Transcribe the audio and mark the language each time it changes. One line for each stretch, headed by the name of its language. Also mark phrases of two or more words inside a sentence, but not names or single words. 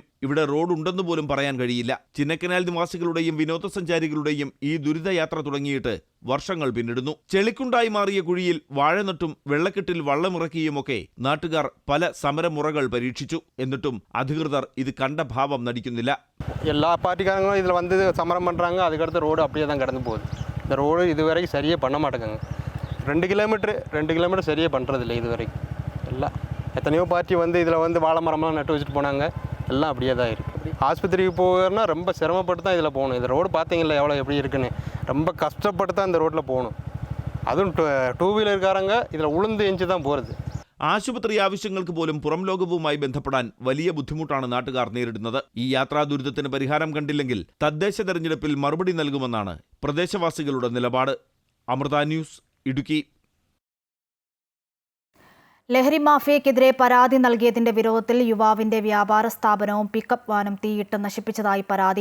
Malayalam: ഇവിടെ റോഡ് ഉണ്ടെന്ന് പോലും പറയാൻ കഴിയില്ല. ചിന്നക്കനാൽ നിവാസികളുടെയും വിനോദസഞ്ചാരികളുടെയും ഈ ദുരിതയാത്ര തുടങ്ങിയിട്ട് വർഷങ്ങൾ പിന്നിടുന്നു. ചെളിക്കുണ്ടായി മാറിയ കുഴിയിൽ വാഴനട്ടും വെള്ളക്കെട്ടിൽ വള്ളമിറക്കിയുമൊക്കെ നാട്ടുകാർ പല സമരമുറകൾ പരീക്ഷിച്ചു. എന്നിട്ടും അധികൃതർ ഇത് കണ്ട ഭാവം നടിക്കുന്നില്ല.
Tamil: எல்லா பார்ட்டிக்காரங்களும் இதில் வந்து சமரம் பண்ணுறாங்க. அதுக்கடுத்து ரோடு அப்படியே தான் கடந்து போகுது. இந்த ரோடு இதுவரைக்கும் சரியாக பண்ண மாட்டேங்க. 2 கிலோமீட்டர் சரியாக பண்ணுறதில்ல இதுவரைக்கும். எல்லாம் எத்தனையோ பார்ட்டி வந்து இதில் வந்து வாழை மரம்லாம் நட்டு வச்சுட்டு போனாங்க. எல்லாம் அப்படியே தான் இருக்குது. ஆஸ்பத்திரிக்கு போகிறனா ரொம்ப சிரமப்பட்டு தான் இதில் போகணும். இந்த ரோடு பார்த்தீங்களா எவ்வளோ எப்படி இருக்குன்னு. ரொம்ப கஷ்டப்பட்டு தான் இந்த ரோட்டில் போகணும். அதுவும் 2 വീലർകാരங்க இதில் உளுந்து எஞ்சி தான் போகிறது.
Malayalam: ആശുപത്രി ആവശ്യങ്ങൾക്ക് പോലും പുറം ലോകവുമായി ബന്ധപ്പെടാൻ വലിയ ബുദ്ധിമുട്ടാണ് നാട്ടുകാർ നേരിടുന്നത്. ഈ യാത്രാ ദുരിതത്തിന് പരിഹാരം കണ്ടില്ലെങ്കിൽ തദ്ദേശ തെരഞ്ഞെടുപ്പിൽ മറുപടി നൽകുമെന്നാണ് പ്രദേശവാസികളുടെ നിലപാട്. അമൃത ന്യൂസ്, ഇടുക്കി. ലഹരി മാഫിയക്കെതിരെ പരാതി നൽകിയതിന്റെ വിരോധത്തിൽ യുവാവിന്റെ വ്യാപാര സ്ഥാപനവും പിക്കപ്പ് വാനും തീയിട്ട് നശിപ്പിച്ചതായി പരാതി.